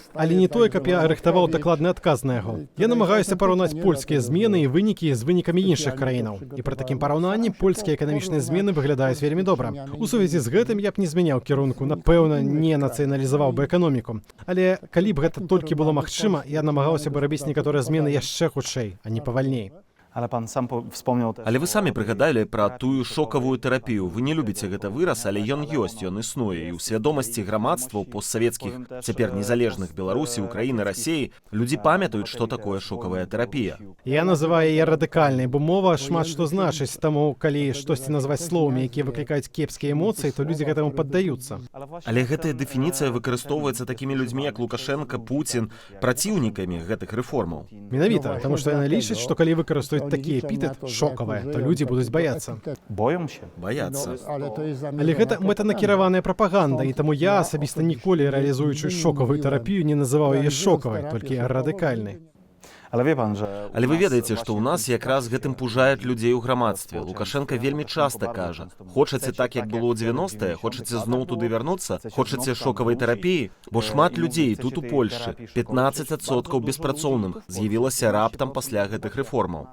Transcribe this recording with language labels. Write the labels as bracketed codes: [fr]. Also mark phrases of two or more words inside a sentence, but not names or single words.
[be] Але не тое, каб я рыхтаваў дакладны адказ на яго. Я намагаюся параўнаць польскія змены і вынікі з вынікамі іншых краінаў. І пры такім параўнанні польскія эканамічныя змены выглядаюць вельмі добра. У сувязі з гэтым я б не змяняў кірунку, напэўна, не нацыяналізаваў бы эканоміку. Але калі б гэта толькі было магчыма, я намагаўся бы рабіць некаторыя змены яшчэ хутчэй, а не павальней. [pl] Ale pan sam wspomniał też... [be] Але вы самі прыгадалі пра тую шокавую тэрапію. Вы не любіце гэта выраз, але ён ёсць, ён існуе. І ў свядомасці грамадстваў постсавецкіх, цяпер незалежных Беларусі, Украіны, Расіі, людзі памятаюць, што такое шокавая тэрапія. Я называю яе радыкальнай, бо мова шмат што значыць, таму калі штосьці назваць словамі, якія выклікаюць кепскія эмоцыі, то людзі гэтаму паддаюцца. Але гэтая дэфініцыя выкарыстоўваецца такімі людзьмі, як Лукашенко, Пуцін, праціўнікамі гэтых рэформаў. Менавіта, таму што яны лічаць, што калі выкарыстаюць такі эпітэт шокавае, то людзі будуць баяцца. [pl] Boją się. [be] Баяцца. Але гэта мэтанакіраваная прапаганда, і таму я асабіста ніколі, рэалізуючы шокавую тэрапію, не называў яе шокавай, толькі радыкальнай. [pl] Ale wie pan, że... [be] Але вы ведаеце, што ў нас якраз гэтым пужаюць людзей у грамадстве. Лукашенко вельмі часта кажа: хочаце так, як было ў 90-е, хочаце зноў туды вярнуцца, хочаце шокавай тэрапіі, бо шмат людзей тут у Польшы, 15% беспрацоўных, з'явілася раптам пасля гэтых рэформаў.